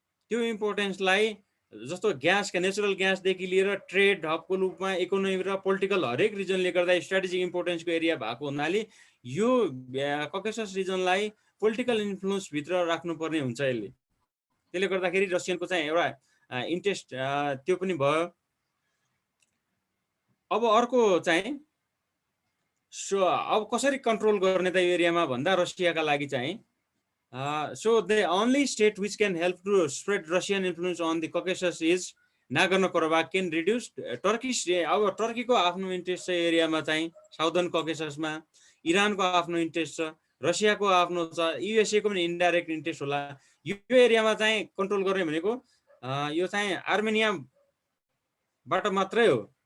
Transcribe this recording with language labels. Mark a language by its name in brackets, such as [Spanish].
[Nepali] त्यो इम्पोर्टेन्सलाई जस्तो ग्यासका नेचुरल ग्यासदेखि लिएर ट्रेड हबको रूपमा इकोनोमी र पोलिटिकल हरेक रिजनले गर्दा स्ट्राटेजिक इम्पोर्टेन्सको एरिया भएको हुनाले यो ककेसस रिजनलाई पोलिटिकल इन्फ्लुएन्स भित्र राख्नुपर्ने हुन्छ यसले। त्यसले गर्दाखेरि रसियनको चाहिँ एउटा इन्ट्रेस्ट त्यो पनि भयो। अब अर्को चाहिँ अब कसरी कन्ट्रोल गर्ने त यो एरियामा भन्दा रसियाका लागि चाहिँ [English] so the only state which can help to spread Russian influence on the Caucasus is Nagorno-Karabakh can reduce Turkish. [Nepali] अब टर्कीको आफ्नो इन्ट्रेस्ट छ एरियामा चाहिँ साउदर्न ककेससमा, इरानको आफ्नो इन्ट्रेस्ट छ, रसियाको आफ्नो छ, युएसए को पनि इन्डाइरेक्ट इन्ट्रेस्ट होला। यो एरियामा चाहिँ कन्ट्रोल गर्ने भनेको यो चाहिँ आर्मेनियाबाट मात्रै हो।